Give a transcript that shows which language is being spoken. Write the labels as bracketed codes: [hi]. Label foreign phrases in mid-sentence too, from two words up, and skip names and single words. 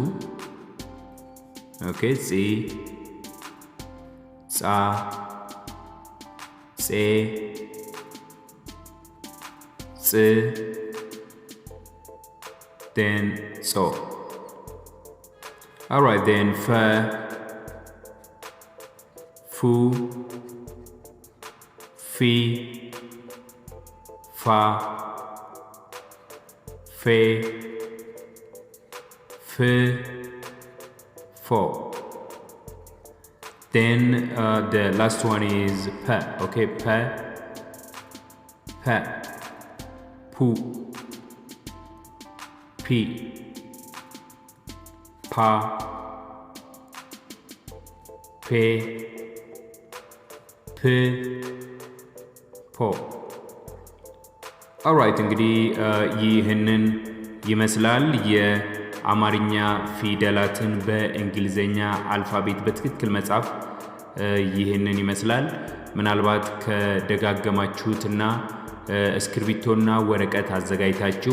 [am] ኦኬ ጺ ጻ ጼ ጽ ዴን ጾ [en] Alright then [am] ፈ ፉ ፊ ፋ ፌ ፍ ፎ [en] Then the last one is P. Okay, P, P, Pu, P, Pa, Pe, P, Po. [am] Alright, እንግዲህ ይህንን ይመስላል የአማርኛ ፊደላትን በእንግሊዘኛ አልፋቤት በትክክል መጻፍ ይህንን ይመስላል። ምናልባት ከደጋገማችሁትና እስክሪብቶና ወረቀት አዘጋጅታችሁ